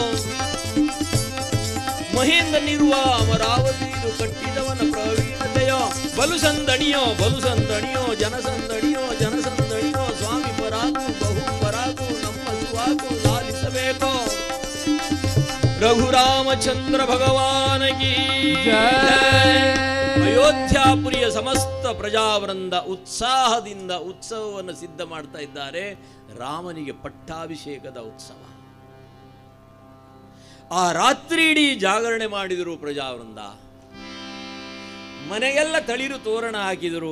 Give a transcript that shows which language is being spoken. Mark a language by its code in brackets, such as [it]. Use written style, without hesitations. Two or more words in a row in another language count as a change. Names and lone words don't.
[kn] ಮಹೇಂದ್ರನಿರುವ ಅಮರಾವತಿಯು ಕಟ್ಟಿದವನ ಪ್ರವೀಣತೆಯೋ, ಬಲುಸಂದಣಿಯೋ ಬಲುಸಂದಣಿಯೋ, ಜನಸಂದಣಿಯೋ ಜನಸಂದಣಿಯೋ, ಸ್ವಾಮಿ ಪರಾಗು ಬಹು ಪರಾಗು, ನಮ್ಮ ಸುವಾಗು ಲಾಲಿಸಬೇಕೋ. ರಘುರಾಮಚಂದ್ರ ಭಗವಾನಗಿ ಅಯೋಧ್ಯಾಪುರಿಯ ಸಮಸ್ತ ಪ್ರಜಾವೃಂದ ಉತ್ಸಾಹದಿಂದ ಉತ್ಸವವನ್ನು ಸಿದ್ಧ ಮಾಡ್ತಾ ಇದ್ದಾರೆ. ರಾಮನಿಗೆ ಪಟ್ಟಾಭಿಷೇಕದ ಉತ್ಸವ. ಆ ರಾತ್ರಿ ಇಡೀ ಜಾಗರಣೆ ಮಾಡಿದರು ಪ್ರಜಾವೃಂದ. ಮನೆಗೆಲ್ಲ ತಳಿರು ತೋರಣ ಹಾಕಿದರು.